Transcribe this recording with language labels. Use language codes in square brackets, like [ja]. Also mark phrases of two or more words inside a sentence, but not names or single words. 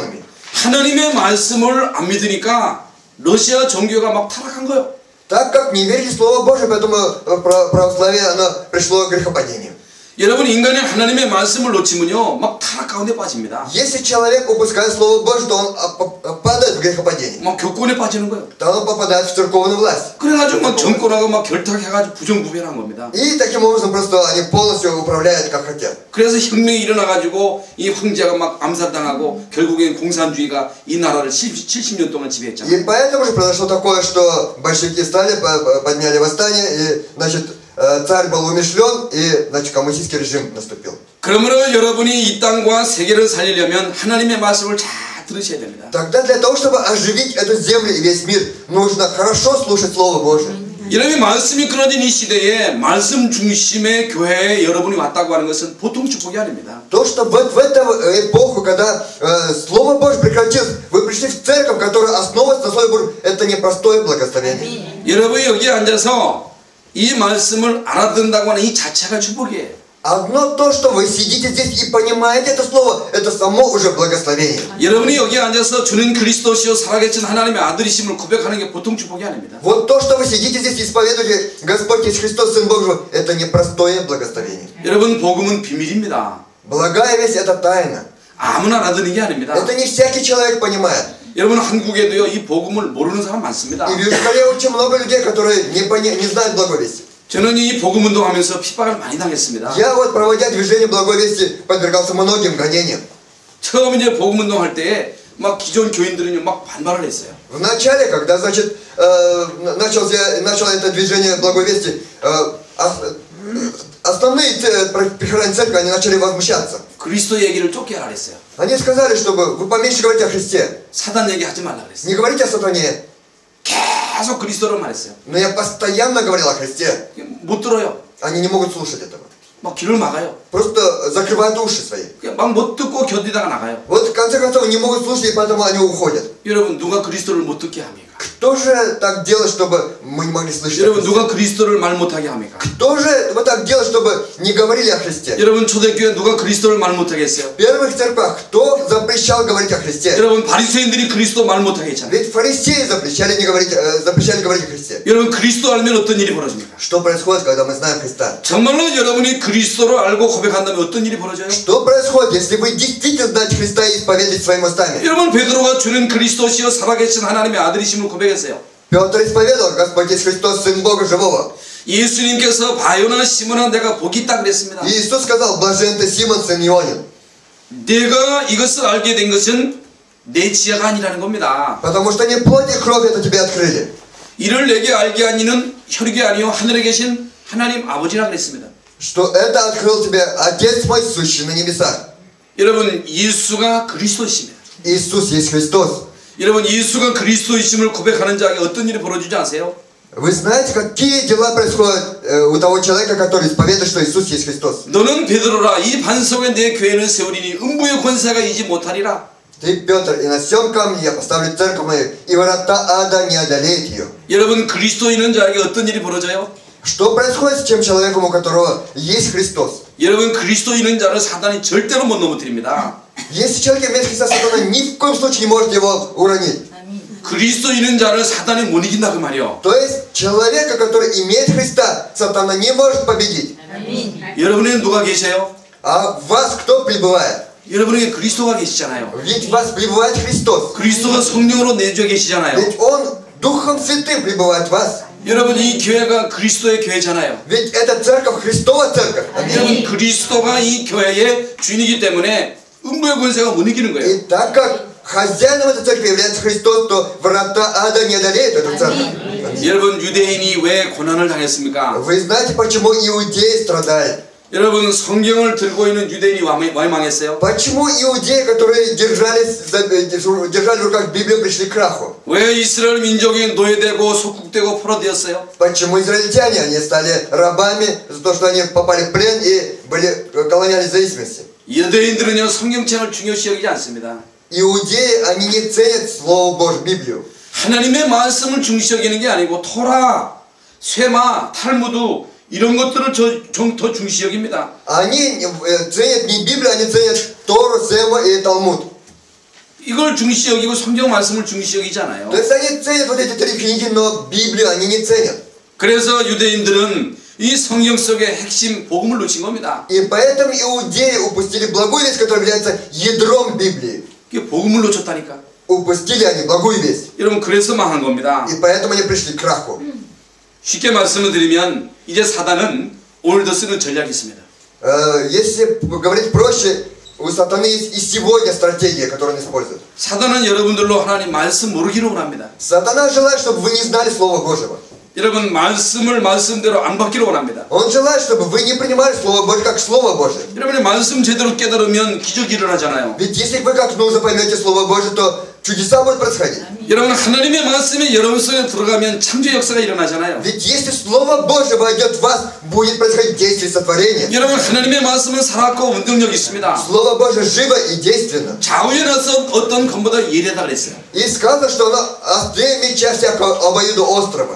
[ko] 하나님의 말씀을 안 믿으니까 러시아 종교가 막 타락한 거예요. [ru] Так как не верили в Слово Божие, поэтому православие оно пришло к грехопадению. [ko] 여러분 인간이 하나님의 말씀을 놓치면요 막 타락 가운데 빠집니다. [ru] Если человек упускает Слово Божие, то он падает в грехопадение. [ko] 막 교권에 빠지는 거예요. [ru] То он попадает в церковную власть. [ko] 그래가지고 막 정권하고 막 결탁해가지고 부정부패한 겁니다. [ru] И таким образом просто они полностью управляют как хотят. [ko] 그래서 혁명이 일어나가지고 이 황제가 막 암살당하고 결국엔 공산주의가 이 나라를 70년 동안 지배했잖아요. [ru] И поэтому же произошло такое, что большевики стали, подняли восстание, и, значит, царь был умершлен, и, значит, коммунистический режим наступил. [ko] 그러므로 여러분이 이 땅과 세계를 살리려면 하나님의 말씀을 잘 들으셔야 됩니다. [ru] Тогда для того, чтобы оживить эту землю и весь мир, нужно хорошо слушать Слово Божие. [ko] 이러면 말씀이 끊어진 이 시대에 말씀 중심의 교회에 여러분이 왔다고 하는 것은 보통 축복이 아닙니다. [ru] То, что вот в эту эпоху, когда Слово Божье прекратилось, вы пришли в церковь, которая основывается на Слове Божьем, это непростое благословение. [ko] 여러분이 여기에 앉아서 이 말씀을 알아듣는다고 하는 이 자체가 축복이에요. [ru] Одно то, что вы сидите здесь и понимаете это слово, это само уже благословение. [ko] 여러분이 여기에 앉아서 주는 그리스도시요 살아계신 하나님의 아들이심을 고백하는 게 보통 축복이 아닙니다. [ru] Вот то, что вы сидите здесь и исповедуете, Господь Иисус Христос, Сын Божий, это непростое благословение. [ko] 여러분 복음은 비밀입니다. [ru] Благая весть это тайна. [ko] 아무나 알아듣는 게 아닙니다. [ru] Это не всякий человек понимает. [ko] 여러분 한국에도요 이 복음을 모르는 사람 많습니다. [ru] И в Южной Корее очень много людей, которые не знают благой вести. [ko] 저는 이 복음 운동하면서 핍박을 많이 당했습니다. [ru] Я вот, проводя движение благой вести, подвергался многим гонениям. [ko] 처음 이제 복음 운동할 때에 막 기존 교인들은요 막 반발을 했어요. [ru] В начале, когда, значит, начал это движение благой вести, основные прихожане церкви, они начали возмущаться. [ko] 그리스도 얘기를 쫓게 하라 그랬어요. [ru] Они сказали, чтобы вы поменьше говорите о Христе. [ko] 사단 얘기하지 말라 그랬어요. [ru] Не говорите о сатане. [ko] 계속 그리스도를 말했어요. [ru] Но я постоянно говорил о Христе. [ko] 못 들어요. [ru] Они не могут слушать этого. [ko] 막 귀를 막아요. [ru] Просто закрывают уши свои. [ko] 막 못 듣고 견디다가 나가요. [ru] Вот в конце концов не могут слушать, и поэтому они уходят. [ko] 여러분 누가 그리스도를 못 듣게 합니까? [ru] Кто же так делает, чтобы мы не могли слышать о [ko] 여러분 [ru] Христе? [ko] 누가 그리스도를 말 못하게 합니까? [ru] Кто же вот так делает, чтобы не говорили о Христе? [ko] 여러분 초대교회 누가 그리스도를 말 못하게 했어요? [ru] В первых церквях кто запрещал говорить о Христе? [ko] 여러분 바리새인들이 그리스도 말 못하게 했잖아요. [ru] Ведь фарисеи запрещали говорить о Христе. [ko] 여러분 그리스도 알면 어떤 일이 벌어집니까? [ru] Что происходит, когда мы знаем Христа? [ko] 정말로 여러분이 그리스도를 알고 고백한다면 어떤 일이 벌어져요? [ru] Что происходит, если вы действительно знаете Христа и исповедуете своими устами? [ko] 여러분 베드로가 주는 그리스도시여 살아계신 하나님의 아들이심을 고백했어요. [ru] Петр исповедовал, Господь Иисус Христос, Сын Бога Живого. [ko] 예수님께서 바요나 시몬아 내가 복이 있다 그랬습니다. [ru] И Иисус сказал, блажен ты, Симон, сын Ионин. [ko] 내가 이것을 알게 된 것은 내 지혜가 아니라는 겁니다. [ru] Потому что не плоть и кровь это тебе открыли. [ko] 이를 내게 알게 한 이는 혈육이 아니요 하늘에 계신 하나님 아버지라 그랬습니다. [ru] Что это открыл тебе Отец мой, сущий на небесах. [ko] 여러분 예수가 그리스도이십니다. [ru] Иисус есть Христос. [ko] 여러분 예수가 그리스도이심을 고백하는 자에게 어떤 일이 벌어지지 않으세요? [ru] Вы знаете, какие дела происходят у того человека, который исповедует, что Иисус есть Христос? [ko] 너는 베드로라 이 반석에 내 교회를 세우리니 음부의 권세가 이지 못하리라. [ru] Ты, Петр, и на всем камне я поставлю церковь мою, и врата ада не одолеют ее. [ko] 여러분 그리스도 있는 자에게 어떤 일이 벌어져요? [ru] Что происходит с тем человеком, у которого есть Христос? [ko] 여러분 그리스도 있는 자를 사단이 절대로 못 넘어뜨립니다. [ru] Если человек имеет Христа, сатана ни в коем случае не может его уронить. [ko] 그리스도 있는 자를 사단이 못 이긴다 그 말이요. [ru] То есть человека, который имеет Христа, сатана не может победить. [ko] 여러분에게 누가 계세요? [ru] А в вас кто пребывает? [ko] 여러분에게 그리스도가 계시잖아요. [ru] Ведь в вас пребывает Христос. [ko] 그리스도가 성령으로 내주에 계시잖아요. [ru] Ведь Он Духом Святым пребывает в вас. [ko] 여러분 이 교회가 그리스도의 교회잖아요. [ru] Ведь это церковь, Христова церковь. [ko] 여러분 그리스도가 이 교회의 주인이기 때문에 음부의 권세가 못 이기는 거예요. [ru] И так как хозяином этой церкви является Христос, то врата ада не одолеют эту церковь. [ko] 여러분 유대인이 왜 고난을 당했습니까? [ru] Вы знаете, почему иудеи страдают? [ko] 여러분 성경을 들고 있는 유대인이 왜 망했어요? [ru] Почему иудеи, которые держали в руках Библию, пришли к краху? [ko] 왜 이스라엘 민족이 노예되고 속국되고 포로되었어요? [ru] Почему израильтяне, они стали рабами за то, что они попали в плен и были колониальной зависимости? [ko] 유대인들은요 성경책을 중요시 여기지 않습니다. [ru] Иудеи, они не ценят Слово Божье, Библию. [ko] 하나님의 말씀을 중시 여기는 게 아니고 토라, 쇠마, 탈무드 이런 것들을 더 중시 여깁니다. [ru] Они ценят не Библию, они ценят Тору, Сема и Талмуд. [ko] 이걸 중시 여기고 성경 말씀을 중시 여기지 않아요. [ru] То есть они ценят вот эти 3 книги, но Библию они не ценят. [ko] 그래서 유대인들은 이 성경 속의 핵심 복음을 놓친 겁니다. [ru] И поэтому иудеи упустили благую весть, которая является ядром Библии. [ko] 이게 복음을 놓쳤다니까. [ru] Упустили они благую весть. [ko] 여러분 그래서 망한 겁니다. [ru] И поэтому они пришли к краху. [ko] 쉽게 말씀을 드리면 이제 사단은 오늘도 쓰는 전략이 있습니다. [ru] Если говорить проще, у сатаны есть и сегодня стратегия, которую он использует. [ko] 사단은 여러분들로 하나님 말씀 모르기를 원합니다. [ru] Сатана желает, чтобы вы не знали Слова Божьего. [ko] 여러분 말씀을 말씀대로 안 받기를 원합니다. [ru] Он желает, чтобы вы не принимали Слово Божье как Слово Божье. [ko] 여러분이 말씀 제대로 깨달으면 기적이 일어나잖아요. [ru] Ведь если вы как нужно поймете Слово Божье, то чудеса будут происходить. [ko] 여러분 하나님의 말씀이 여러분 속에 들어가면 창조 역사가 일어나잖아요. [ru] Ведь если Слово Божье войдет в вас, будет происходить действие сотворения. [ko] 여러분 하나님의 말씀은 살았고 운동력이 있습니다. [ru] Слово Божье живо и действенно. [ko] 좌우에서 어떤 검보다 예리하다 그랬어요. [ru] И сказано, что оно острее меча всякого обоюдоострого.